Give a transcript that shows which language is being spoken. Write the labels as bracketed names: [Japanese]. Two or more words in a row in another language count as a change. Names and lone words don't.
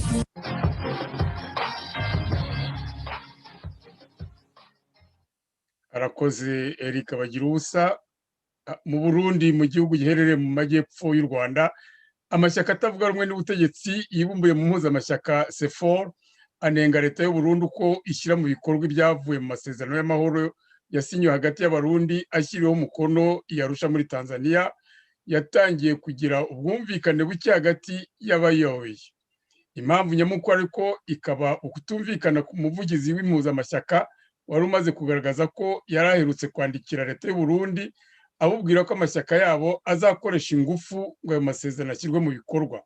[Kinyarwanda] Arakoze Eric Bagira ubusa. Mu Burundi, mu gihugu giherereye mu majyepfo y'u Rwanda, amashyaka atavuga rumwe n'ubutegetsi yibumbuye mu mpuzamashyaka CEFOR anenga leta y'u Burundi ko ishyira mu bikorwa ibyavuye mu masezerano y'amahoro yasinywe hagati y'abarundi ashyiriweho umukono i Arusha muri Tanzania, yatangiye kugira ubwumvikane buke hagati y'abayoboye. Impamvu nyamukuru ariko ikaba ukutumvikana ku muvugizi w'impuzamashyaka wari umaze kugaragaza ko yari aherutse kwandikira leta y'u Burundi abubwira ko amashyaka yabo azakoresha ingufu ngo ayo masezerano ashyirwe mu bikorwa.